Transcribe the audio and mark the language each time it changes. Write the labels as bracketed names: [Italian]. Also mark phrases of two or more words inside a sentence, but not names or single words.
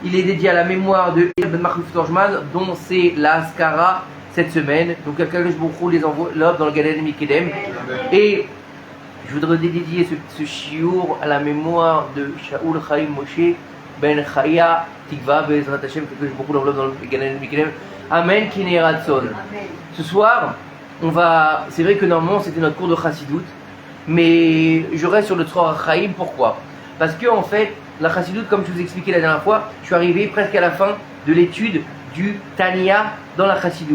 [French] il est dédié à la mémoire de Ben Marcus Torjman, dont c'est la Askara cette semaine. Donc [Hebrew] הקדוש ברוך הוא [French] les enveloppe dans le [Hebrew] גן עדן מקדם. [French] Et je voudrais dédier ce shiur à la mémoire de Shaul Chaim Moshe Ben Chaya Tikva [Hebrew] בעזרת השם, [French] que [Hebrew] הקדוש ברוך הוא [French] l'enveloppe dans le [Hebrew] גן עדן מקדם. אמן כן יהי רצון. [French] Ce soir, c'est vrai que normalement c'était notre cours de Chassidut, mais je reste sur le Tzroach Chaim. Pourquoi? Parce que en fait, la Chassidut, comme je vous expliquais la dernière fois, je suis arrivé presque à la fin de l'étude du Tanya dans la Chassidut.